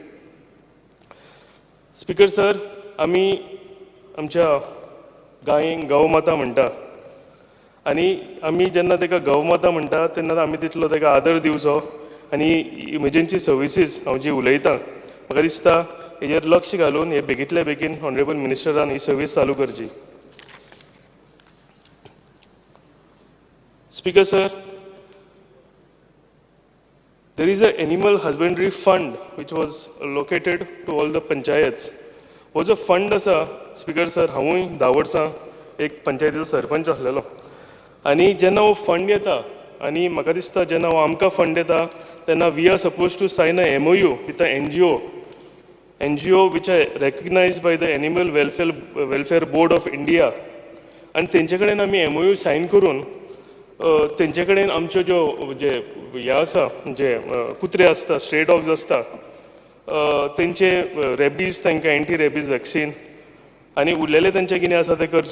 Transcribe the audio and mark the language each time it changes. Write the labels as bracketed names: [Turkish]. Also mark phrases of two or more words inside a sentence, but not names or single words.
[English] Speaker sir, [Konkani] आमी आमच्या गायेक गौमाता म्हणटा आनी आमी जेन्ना ताका गौमाता म्हणटा तेन्ना आमी तितलो ताका आदर दिवचो आनी [English] emergency services [Konkani] हांव जी उलयतां म्हाका दिसता हेजेर लक्ष घालून हे बेगींतल्या बेगीन ऑनरेबल मिनिस्टरान ही सर्वीस चालू करची. [English] Speaker sir, there is an animal husbandry fund which was allocated to all the panchayats. [Konkani] हो जो फंड आसा [English] Speaker sir, [Konkani] हांवूय 10 वर्सां एक पंचायतीचो सरपंच आसलेलो आनी जेन्ना हो फंड येता आनी म्हाका दिसता जेन्ना हो आमकां फंड येता तेन्ना [English] we are suppose to sign a MOU with a NGO which are recognized by the Animal Welfare Board of India [Konkani] आनी तेंचे कडेन आमी MOU सायन करून तेंचे कडेन आमच्यो ज्यो जे हे आसा जे कुत्रे आसता [English] stray dogs [Konkani] आसता तेंचे रेबीज तांकां [English] anti rabies vaccine [Konkani] आनी उरलेले तेंचे कितें आसा तें करचें.